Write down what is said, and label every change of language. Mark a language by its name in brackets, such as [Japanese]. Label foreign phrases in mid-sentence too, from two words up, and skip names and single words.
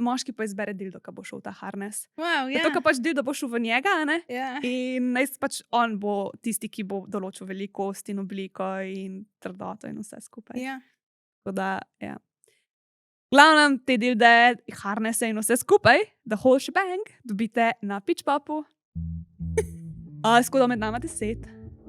[Slovenian] Moški pa izbere dildo, ki bo šel v ta harness. [English] Wow, yeah. [Slovenian] Zato, ker pač dildo bo šel v njega, ne? [English] Yeah. [Slovenian] In pač on bo tisti, ki bo določil velikost in obliko in trdoto in vse skupaj. [English] Yeah. [Slovenian] Tako da, ja. Glavnem, te dilde, harnesse in vse skupaj, [English] the whole shebang, [Slovenian] dobite na Pitchpopu. Skoda med nama 10.